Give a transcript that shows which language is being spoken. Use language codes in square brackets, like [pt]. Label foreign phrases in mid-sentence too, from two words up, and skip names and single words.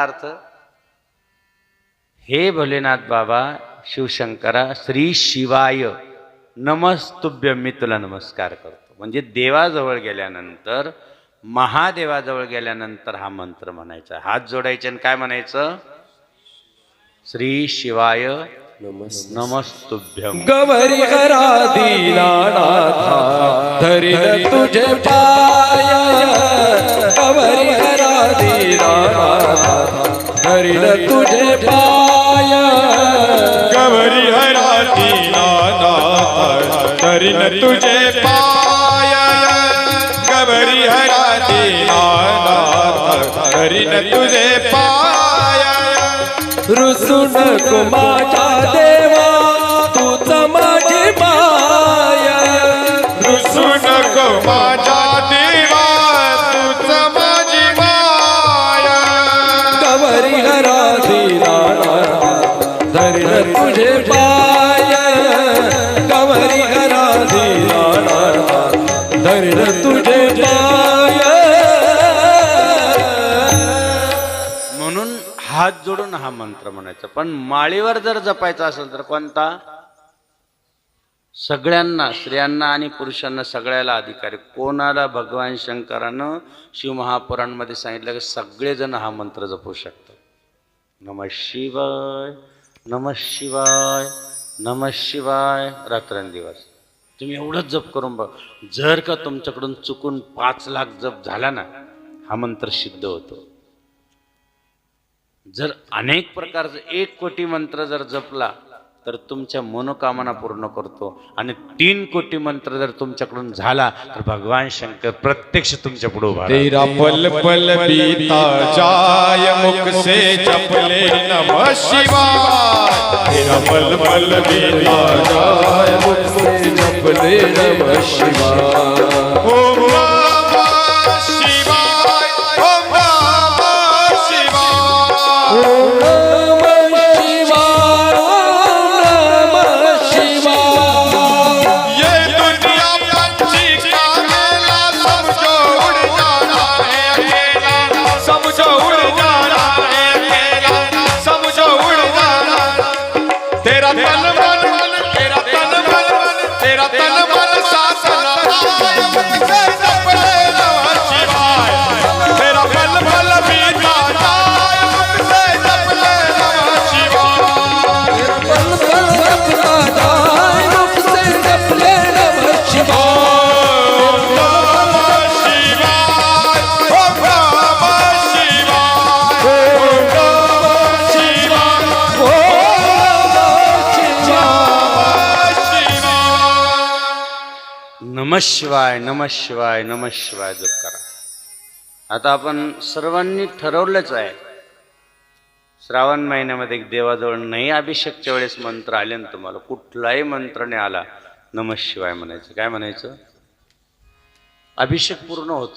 [mr] अर्थ, हे भोलेनाथ बाबा शिवशंकरा, [sa] श्री शिवाय नमस्तुभ्य, [mr] मी तुला नमस्कार करतो. म्हणजे देवाजवळ गेल्यानंतर, महादेवाजवळ गेल्यानंतर हा मंत्र म्हणायचा. हात जोडायचे आणि काय म्हणायचं? [sa] श्री शिवाय नमस्तुभ्यम. [mr] गवरी हरा दीनानाथा धरिल तुझे पाय, गवरी हरा दीनानाथा धरिल तुझे पाय. गवरी हरा दीनानाथ धरिन तुझे पाय, गवरी हरा दीनानाथ धरिन तुझे पाय. रुसू नको माझ्या देवा, तूच माझी माया. रुसू नको माझ्या देवा, तूच माझी माया. गवरी हरा दीनानाथ धरिल तुझे पाय, गवरी हरा दीनानाथ धरिल तुझे पाय. म्हणून हात जोडून हा मंत्र म्हणायचा. पण माळीवर जर जपायचा असेल तर कोणता? सगळ्यांना, स्त्रियांना आणि पुरुषांना, सगळ्याला अधिकारी. कोणाला भगवान शंकरानं शिवमहापुराणमध्ये सांगितलं की सगळेजण हा मंत्र जपू शकतात. [sa] नमः शिवाय, नमः शिवाय, नमः शिवाय, [mr] रात्रंदिवस तुम्ही एवढंच जप करून बघ. जर का तुमच्याकडून चुकून 5 लाख जप झाला ना, हा मंत्र सिद्ध होतो. जर अनेक प्रकारचे 1 कोटी मंत्र जर जपला तर तुमच्या मनोकामना पूर्ण करतो. आणि 3 कोटी मंत्र जर तुमच्याकडून झाला तर भगवान शंकर प्रत्यक्ष तुमच्या पुढे उभा राहतो. [hi] तेरा पल पल बीता जाय, मुख से जपले [sa] नमः शिवाय. [hi] तेरा पल पल बीता जाय, मुख से जपले [sa] नमः शिवाय. ओम नमः शिवाय, ओम नमः शिवाय. ओम नमः शिवाय, ओम नमः शिवाय. [hi] ये दुनिया पंछी का मेला, समझो उड़ जाना है अकेला. समझो उड़ जाना है अकेला, समझो उड़ जाना. तेरा तन मन, तेरा तन मन, तेरा तन मन सासना आय, मुझसे जपले [sa] नमः शिवाय. [hi] तेरा पल पल बीता जाय, मुझसे जपले [sa] नमः शिवाय. [hi] पल पल जपता जाए, मुख से जपले [sa] नमः शिवाय. ओम नमः शिवाय, ओम नमः शिवाय, ओम नमः शिवाय, नमः शिवाय, नमः शिवाय, नमः शिवाय [mr] जप करा. आता आपण सर्वांनी ठरवलंच आहे, श्रावण महिन्यामध्ये एक देवाजवळ नाही अभिषेकच्या वेळेस मंत्र आले ना तुम्हाला, कुठलाही मंत्र नाही आला, [sa] नमः शिवाय [mr] म्हणायचं. काय म्हणायचं? अभिषेक पूर्ण होतो.